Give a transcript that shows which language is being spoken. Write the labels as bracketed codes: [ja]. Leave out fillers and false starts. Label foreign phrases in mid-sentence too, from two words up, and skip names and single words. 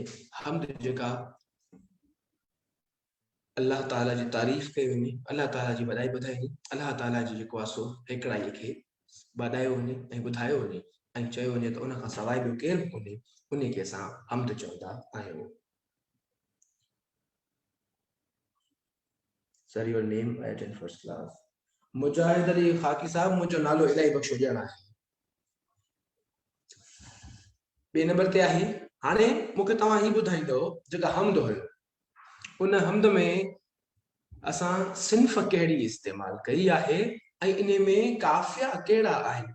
[sd] हमद जेका अल्लाह ताला जी तारीफ़ कई वञे, अल्लाह ताला जी वॾाई ॿुधाई वञे, अल्लाह ताला जी जेको आहे सो हिकिड़ाईअ खे वधायो वञे ऐं ॿुधायो वञे ऐं चयो वञे त उन खां सवाइ ॿियो केरु बि कोन्हे। उन खे असां हमद चवंदा आहियूं। [en] Sir, your name I attend first class. [sd] मुजाहिद अली खाकी साहब, मुंहिंजो नालो इलाही बख़्शो ॼण आहे। ॿिए नंबर ते आहे हाणे मूंखे तव्हां ही ॿुधाईंदो जेका हमद हुयो उन हमद में असां सिन्फ़ कहिड़ी इस्तेमालु कई आहे ऐं इन में काफ़िया कहिड़ा आहिनि।